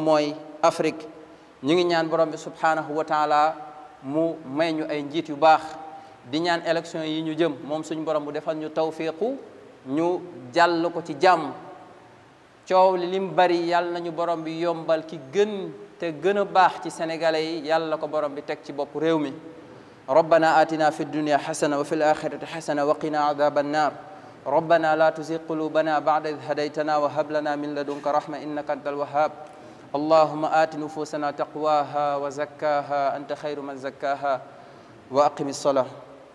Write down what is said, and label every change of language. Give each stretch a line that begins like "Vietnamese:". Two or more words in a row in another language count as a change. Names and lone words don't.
Wolof: mooy Afrique ñu ngi ñaan borom bi
Arabic: سبحانه وتعالى
Wolof: mu may ñu ay njiit yu baax di ñaan élection yi ñu jëm moom suñu borom bu defal ñu tawfiqu ñu jàll ko ci jàmm coow li lim bari yàlla nañu borom bi yombal ki gën te gën a baax ci sénégalais yi yàlla ko borom bi teg ci bopp réew mi
Arabic: ربنا آتنا في الدنيا حسنة وفي الآخرة حسنة وقنا عذاب النار ربنا لا تزغ قلوبنا بعد إذ هديتنا وهب لنا من لدنك رحمة إنك أنت الوهاب اللهم آت نفوسنا تقواها وزكاها أنت خير من زكاها وأقم الصلاة